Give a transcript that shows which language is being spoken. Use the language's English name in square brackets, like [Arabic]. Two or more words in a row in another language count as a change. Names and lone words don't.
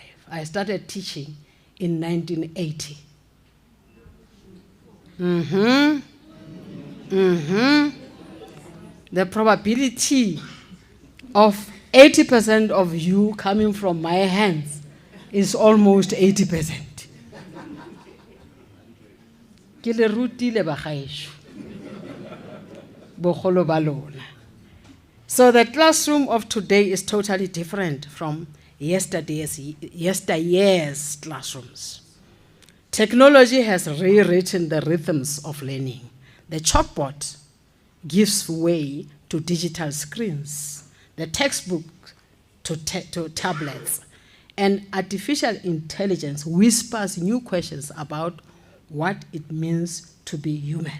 [English] I started teaching in 1980. The probability of 80% of you coming from my hands is almost 80%. [Tswana] Ke le rutile ba gaetsho, bogolo ba lona. [English] So the classroom of today is totally different from yesteryear's classrooms. Technology has rewritten the rhythms of learning. The chalkboard gives way to digital screens, the textbook to tablets, and artificial intelligence whispers new questions about what it means to be human.